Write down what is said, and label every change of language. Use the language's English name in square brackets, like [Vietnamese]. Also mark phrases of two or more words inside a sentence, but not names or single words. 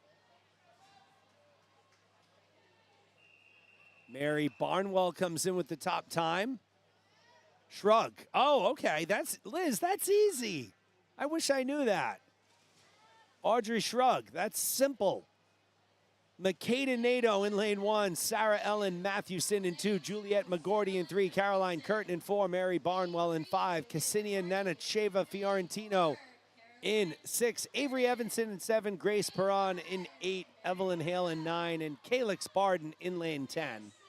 [English] Mary Barnwell comes in with the top time. Shrug. Oh, okay. That's Liz, that's easy. I wish I knew that. Audrey Shrug, that's simple. Makeda Nato in lane 1, Sarah Ellen Mathewson in 2, Juliet McGordy in 3, Caroline Curtin in 4, Mary Barnwell in 5, Ksenia Nanacheva Fiorentino in 6, Avery Evanson in 7, Grace Perron in 8, Evelyn Hale in 9, and Calix Barden in lane 10.